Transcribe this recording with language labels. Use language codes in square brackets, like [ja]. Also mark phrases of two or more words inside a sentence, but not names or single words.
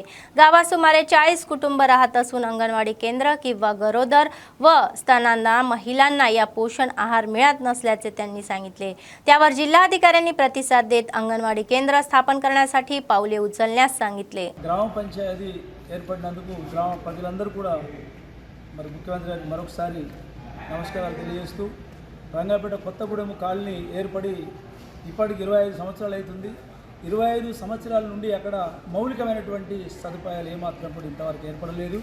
[mr] गावात सुमारे 40 कुटुंब राहत असून अंगणवाडी केंद्र किंवा गरोदर व स्तनांना महिलांना या पोषण आहार मिळत नसल्याचे त्यांनी सांगितले। त्यावर जिल्हाधिकाऱ्यांनी प्रतिसाद देत अंगणवाडी केंद्र स्थापन करण्यासाठी पावले उचलण्यास सांगितले। [te] ग्रामपंचायती ఏర్పడినందుకు గ్రామ ప్రజలందరూ కూడా మరి ముఖ్యమంత్రి గారికి మరొకసారి నమస్కారాలు తెలియజేస్తూ రంగాపేట కొత్తగూడెం కాలనీ ఏర్పడి ఇప్పటికి 25 సంవత్సరాలు అవుతుంది। 25 సంవత్సరాల నుండి అక్కడ మౌలికమైనటువంటి సదుపాయాలు ఏమాత్రం కూడా ఇంతవరకు ఏర్పడలేదు।